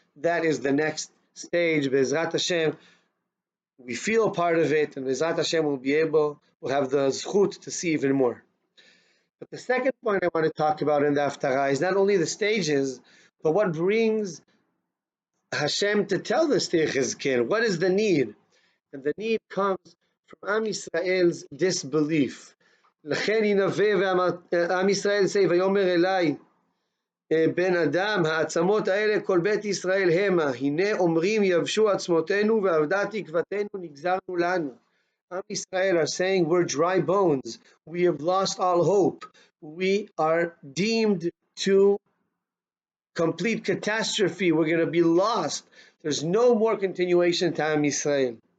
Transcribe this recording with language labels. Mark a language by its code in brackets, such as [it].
[en] That is the next stage. Be'ezrat Hashem, we feel part of it, and Be'ezrat Hashem we'll have the zchut to see even more. But the second point I want to talk about in the haftarah is not only the stages, but what brings Hashem to tell this to Yechezkel. What is the need? And the need comes from Am Yisrael's disbelief. [he] לכן ינבא ועם ישראל say, ויאמר אלי בן אדם, העצמות האלה כל בית ישראל המה, הנה אומרים יבשו עצמותינו ואבדה תקוותנו נגזרנו לנו. [en] Am Yisrael are saying, we're dry bones, we have lost all hope, we are deemed to complete catastrophe, we're going to be lost, there's no more continuation to Am Yisrael.